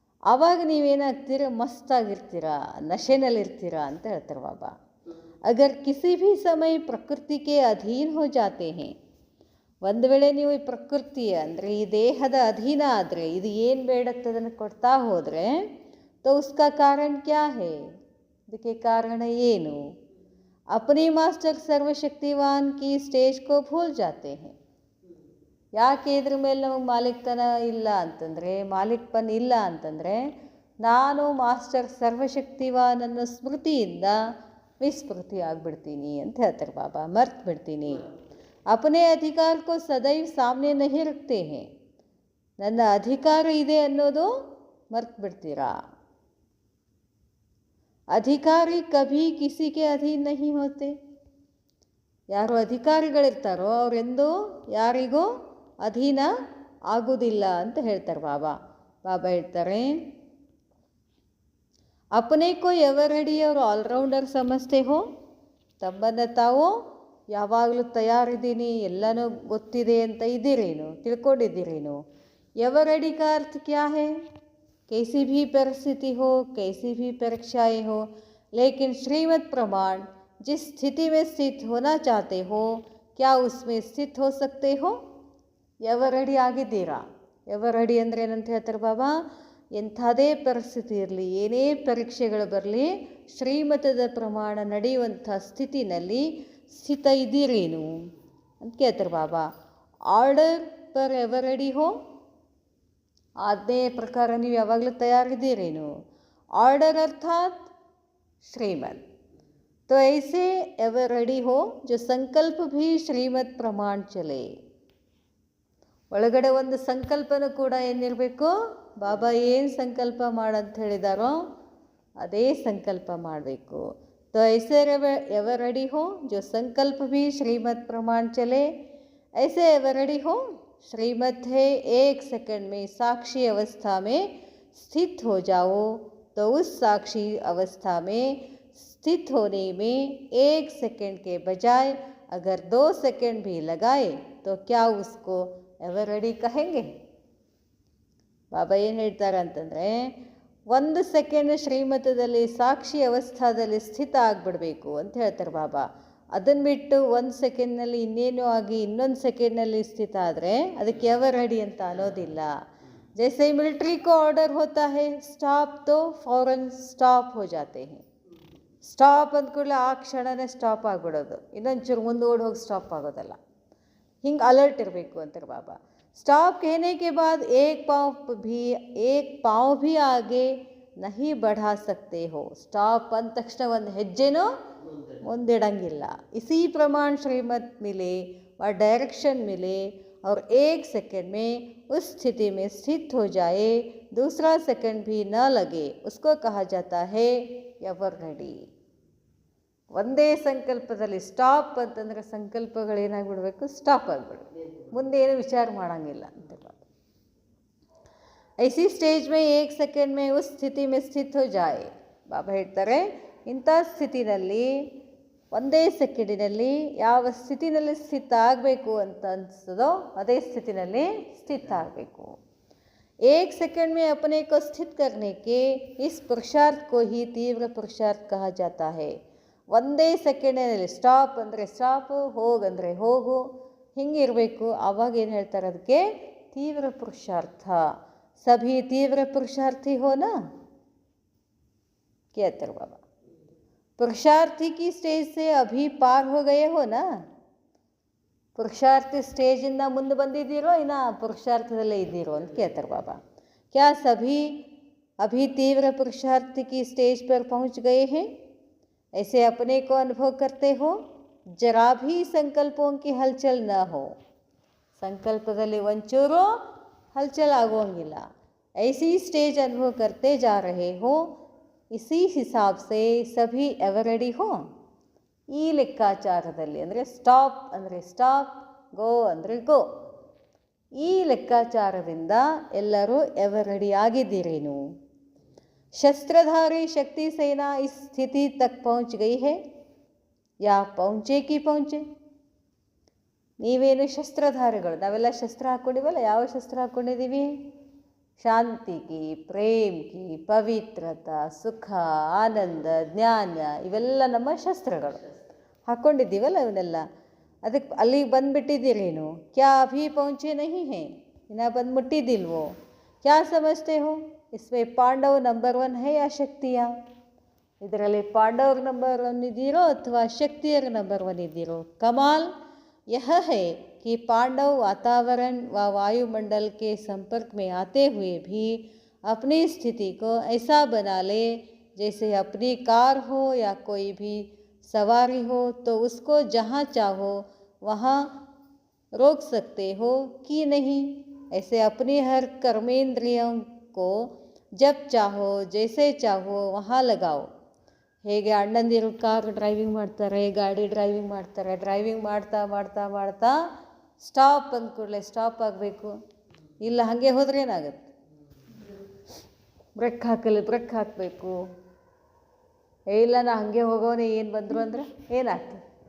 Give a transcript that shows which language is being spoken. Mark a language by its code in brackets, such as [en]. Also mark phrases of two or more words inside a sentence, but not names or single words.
[kn] ಆವಾಗ ನೀವೇನಾಗ್ತೀರ, ಮಸ್ತಾಗಿರ್ತೀರ, ನಶೆನಲ್ಲಿರ್ತೀರ ಅಂತ ಹೇಳ್ತಾರೆ ಬಾಬಾ. [hi] अगर किसी भी समय प्रकृति के अधीन हो जाते हैं, [kn] ಒಂದು ವೇಳೆ ನೀವು ಈ ಪ್ರಕೃತಿ ಅಂದರೆ ಈ ದೇಹದ ಅಧೀನ ಆದರೆ, ಇದು ಏನು ಬೇಡತ್ತದನ್ನು ಕೊಡ್ತಾ ಹೋದರೆ, [hi] तो उसका कारण क्या है, [kn] ಇದಕ್ಕೆ ಕಾರಣ ಏನು? [hi] अपने मास्टर सर्वशक्तिवान की स्टेज को भूल जाते हैं. [kn] ಯಾಕೆ ಇದ್ರ ಮೇಲೆ ನಮಗೆ ಮಾಲೀಕತನ ಇಲ್ಲ ಅಂತಂದರೆ, ಮಾಲೀಕಪನ್ ಇಲ್ಲ ಅಂತಂದರೆ, ನಾನು ಮಾಸ್ಟರ್ ಸರ್ವಶಕ್ತಿವಾನ್ ಅನ್ನೋ ಸ್ಮೃತಿಯಿಂದ ವಿಸ್ಮೃತಿ ಆಗಿಬಿಡ್ತೀನಿ ಅಂತ ಹೇಳ್ತಾರೆ ಬಾಬಾ. ಮರ್ತು ಬಿಡ್ತೀನಿ. [hi] अपने अधिकार को सदैव सामने नहीं रखते हैं, [kn] ನನ್ನ ಅಧಿಕಾರ ಇದೆ ಅನ್ನೋದು ಮರ್ತು ಬಿಡ್ತೀರಾ. [hi] अधिकारी कभी किसीगे अधीन नहीं होते, [kn] ಯಾರು ಅಧಿಕಾರಿಗಳಿರ್ತಾರೋ ಅವರೆಂದೂ ಯಾರಿಗೂ ಅಧೀನ ಆಗುವುದಿಲ್ಲ ಅಂತ ಹೇಳ್ತಾರೆ ಬಾಬಾ. ಬಾಬಾ ಹೇಳ್ತಾರೆ, [hi] अपने को [en] ever ready [hi] और ऑलराउंडर समझते हो, [kn] ತಮ್ಮನ್ನು ತಾವು ಯಾವಾಗಲೂ ತಯಾರಿದ್ದೀನಿ, ಎಲ್ಲನೂ ಗೊತ್ತಿದೆ ಅಂತ ಇದ್ದೀರೇನು, ತಿಳ್ಕೊಂಡಿದ್ದೀರೇನು. [en] ever ready [hi] का अर्थ क्या है, कैसी भी परिस्थिति हो, कैसी भी परीक्षाएं हो, लेकिन श्रीमत प्रमाण जिस स्थिति में स्थित होना चाहते हो, क्या उसमें स्थित हो सकते हो. [en] ever ready [kn] ಆಗಿದ್ದೀರಾ. [en] ever ready [kn] ಅಂದರೆ ಏನಂತ ಹೇಳ್ತಾರೆ ಬಾಬಾ, ಎಂಥದೇ ಪರಿಸ್ಥಿತಿ ಇರಲಿ, ಏನೇ ಪರೀಕ್ಷೆಗಳು ಬರಲಿ, ಶ್ರೀಮತದ ಪ್ರಮಾಣ ನಡೆಯುವಂಥ ಸ್ಥಿತಿನಲ್ಲಿ ಸ್ಥಿತ ಇದ್ದೀರೇನು ಅಂತ ಕೇಳ್ತಾರೆ ಬಾಬಾ. [hi] ऑर्डर पर [en] ever ready [kn] ಹೋ, ಆಜ್ಞೆಯ ಪ್ರಕಾರ ನೀವು ಯಾವಾಗಲೂ ತಯಾರಿದ್ದೀರೇನು. ಆರ್ಡರ್ ಅರ್ಥಾತ್ ಶ್ರೀಮತ್. [hi] तो ऐसे [en] ever ready [hi] हो जो संकल्प भी श्रीमत प्रमाण चले. [kn] ಒಳಗಡೆ ಒಂದು ಸಂಕಲ್ಪನೂ ಕೂಡ ಏನಿರಬೇಕು, ಬಾಬಾ ಏನು ಸಂಕಲ್ಪ ಮಾಡಂತ ಹೇಳಿದಾರೋ ಅದೇ ಸಂಕಲ್ಪ ಮಾಡಬೇಕು. [hi] तो ऐसे [en] ever ready [hi] हो जो संकल्प भी श्रीमत प्रमाण चले. ऐसे [en] ever ready [hi] हो, श्रीमत है, एक सेकंड में साक्षी अवस्था में स्थित हो जाओ. तो उस साक्षी अवस्था में स्थित होने में एक सेकंड के बजाय अगर 2 सेकंड भी लगाए तो क्या उसको [en] ever ready [hi] ಕಹೆಂಗೆ. [kn] ಬಾಬಾ ಏನು ಹೇಳ್ತಾರೆ ಅಂತಂದರೆ, 1 ಸೆಕೆಂಡ್ ಶ್ರೀಮತದಲ್ಲಿ ಸಾಕ್ಷಿ ಅವಸ್ಥಾದಲ್ಲಿ ಸ್ಥಿತ ಆಗಿಬಿಡಬೇಕು ಅಂತ ಹೇಳ್ತಾರೆ ಬಾಬಾ. ಅದನ್ನು ಬಿಟ್ಟು 1 ಸೆಕೆಂಡ್ನಲ್ಲಿ ಇನ್ನೇನು ಆಗಿ ಇನ್ನೊಂದು ಸೆಕೆಂಡ್ನಲ್ಲಿ ಸ್ಥಿತ ಆದರೆ ಅದಕ್ಕೆ [en] ever ready [kn] ಅಂತ ಅನ್ನೋದಿಲ್ಲ. [hi] जैसे मिलिट्री को ऑर्डर होता है स्टॉप, तो फौरन स्टॉप हो जाते हैं. [kn] ಸ್ಟಾಪ್ ಅಂದ ಕೂಡಲೇ ಆ ಕ್ಷಣನೇ ಸ್ಟಾಪ್ ಆಗಿಬಿಡೋದು, ಇನ್ನೊಂಚೂರು ಮುಂದೋಡಿ ಹೋಗಿ ಸ್ಟಾಪ್ ಆಗೋದಲ್ಲ. ಹಿಂಗೆ ಅಲರ್ಟ್ ಇರಬೇಕು ಅಂತಾರೆ ಬಾಬಾ. [hi] ಸ್ಟಾಪ್ कहने के बाद एक पाँव भी आगे नहीं बढ़ा सकते हो. [kn] ಸ್ಟಾಪ್ ಅಂದ ತಕ್ಷಣ ಒಂದು ಹೆಜ್ಜೆನೂ ಮುಂದಿಡಂಗಿಲ್ಲ. [hi] इसी प्रमाण श्रीमत मिले और डायरेक्शन मिले और 1 सेकंड में उस स्थिति में स्थित हो जाए, दूसरा सेकंड भी न लगे, उसको कहा जाता है [en] ever ready. [kn] ಒಂದೇ ಸಂಕಲ್ಪದಲ್ಲಿ ಸ್ಟಾಪ್ ಅಂತಂದರೆ ಸಂಕಲ್ಪಗಳೇನಾಗಿಬಿಡ್ಬೇಕು, ಸ್ಟಾಪ್ ಆಗಿಬಿಡ್ಬೇಕು, ಮುಂದೆ ಏನು ವಿಚಾರ ಮಾಡೋಂಗಿಲ್ಲ ಅಂತ. [hi] ऐसी स्टेज में 1 सेकंड में उस स्थिति में स्थित हो जाए. [kn] ಬಾಬಾ ಹೇಳ್ತಾರೆ, ಇಂಥ ಸ್ಥಿತಿನಲ್ಲಿ ಒಂದೇ ಸೆಕೆಂಡಿನಲ್ಲಿ ಯಾವ ಸ್ಥಿತಿನಲ್ಲಿ ಸ್ಥಿತ ಆಗಬೇಕು ಅಂತ ಅನಿಸ್ತದೋ ಅದೇ ಸ್ಥಿತಿನಲ್ಲಿ ಸ್ಥಿತ ಆಗಬೇಕು. [hi] 1 सेकंड में अपने को स्थित करने के इस पुरुषार्थ को ही तीव्र पुरुषार्थ कहा जाता है. [kn] ಒಂದೇ ಸೆಕೆಂಡಿನಲ್ಲಿ ಸ್ಟಾಪ್ ಅಂದರೆ ಸ್ಟಾಪು, ಹೋಗಂದರೆ ಹೋಗು, ಹಿಂಗಿರಬೇಕು. ಆವಾಗ ಏನು ಹೇಳ್ತಾರೆ, ಅದಕ್ಕೆ ತೀವ್ರ ಪುರುಷಾರ್ಥ. [hi] सभी तीव्र पुरुषार्थी हो ना [kn] ಕೇಳ್ತಾರೆ ಬಾಬಾ. [hi] पुरुषार्थी की स्टेज से अभी पार हो गए हो ना. [kn] ಪುರುಷಾರ್ಥಿ ಸ್ಟೇಜಿಂದ ಮುಂದೆ ಬಂದಿದ್ದೀರೋ ಇನ್ನು ಪುರುಷಾರ್ಥದಲ್ಲೇ ಇದ್ದೀರೋ ಅಂತ ಕೇಳ್ತಾರೆ ಬಾಬಾ. [hi] क्या सभी अभी तीव्र पुरुषार्थी की स्टेज पर पहुंच गए हैं. ऐसे अपने को अनुभव करते हो, जरा भी संकल्पों की हलचल न हो. [kn] संकल्पದಲ್ಲಿ ಒಂಚೂರು हलचल ಆಗೋಂಗಿಲ್ಲ. [hi] ऐसी स्टेज अनुभव करते जा रहे हो. इसी हिसाब से सभी [en] ever ready [hi] हो. [kn] ಈ ಲೆಕ್ಕಾಚಾರದಲ್ಲಿ ಅಂದರೆ ಸ್ಟಾಪ್ ಅಂದರೆ ಸ್ಟಾಪ್, ಗೋ ಅಂದರೆ ಗೋ, ಈ ಲೆಕ್ಕಾಚಾರದಿಂದ ಎಲ್ಲರೂ [en] ever ready [kn] ಆಗಿದ್ದೀರೇನು. [hi] शस्त्रधारी शक्ति सेना इस स्थिति तक पहुंच गई है या पहुंचे कि पहुंचे. [kn] ನೀವೇನು ಶಸ್ತ್ರಧಾರಿಗಳು, ನಾವೆಲ್ಲ ಶಸ್ತ್ರ ಹಾಕ್ಕೊಂಡಿವಲ್ಲ, ಯಾವ ಶಸ್ತ್ರ ಹಾಕ್ಕೊಂಡಿದ್ದೀವಿ, [hi] शांति की, प्रेम की, [kn] ಪವಿತ್ರತಾ, ಸುಖ, ಆನಂದ, ಜ್ಞಾನ ಇವೆಲ್ಲ ನಮ್ಮ ಶಸ್ತ್ರಗಳು. ಹಾಕ್ಕೊಂಡಿದ್ದೀವಲ್ಲ ಇವನ್ನೆಲ್ಲ. ಅದಕ್ಕೆ ಅಲ್ಲಿಗೆ ಬಂದುಬಿಟ್ಟಿದ್ದೀರೇನು? [hi] क्या अभी पहुंचे नहीं है, [kn] ಇನ್ನು ಬಂದು ಮುಟ್ಟಿದ್ದಿಲ್ವೋ? [hi] क्या समझते हो इसमें पांडव नंबर 1 है या शक्तियाँ? [kn] ಇದರಲ್ಲಿ ಪಾಂಡವ್ರ ನಂಬರ್ 1 ಇದ್ದೀರೋ ಅಥವಾ ಶಕ್ತಿಯರ ನಂಬರ್ 1 ಇದ್ದೀರೋ? [hi] ಕಮಾಲ್ यह है कि पांडव वातावरण व वायुमंडल के संपर्क में आते हुए भी अपनी स्थिति को ऐसा बना ले जैसे अपनी कार हो या कोई भी सवारी हो, तो उसको जहाँ चाहो वहाँ रोक सकते हो कि नहीं? ऐसे अपनी हर कर्मेंद्रियों को जब चाहो जैसे चाहो वहाँ लगाओ. [kn] ಹೇಗೆ ಅಣ್ಣಂದಿರು ಕಾರ್ ಡ್ರೈವಿಂಗ್ ಮಾಡ್ತಾರೆ, ಗಾಡಿ ಡ್ರೈವಿಂಗ್ ಮಾಡ್ತಾರೆ, ಡ್ರೈವಿಂಗ್ ಮಾಡ್ತಾ ಮಾಡ್ತಾ ಮಾಡ್ತಾ ಸ್ಟಾಪ್ ಅಂದ ಕೂಡಲೇ ಸ್ಟಾಪ್ ಆಗಬೇಕು. ಇಲ್ಲ ಹಾಗೆ ಹೋದ್ರೆ ಏನಾಗುತ್ತೆ? ಬ್ರೇಕ್ ಹಾಕಬೇಕು. ಇಲ್ಲ ನಾ ಹಾಗೆ ಹೋಗೋನೆ ಏನು ಬಂದರು ಅಂದರೆ ಏನಾಗ್ತದೆ?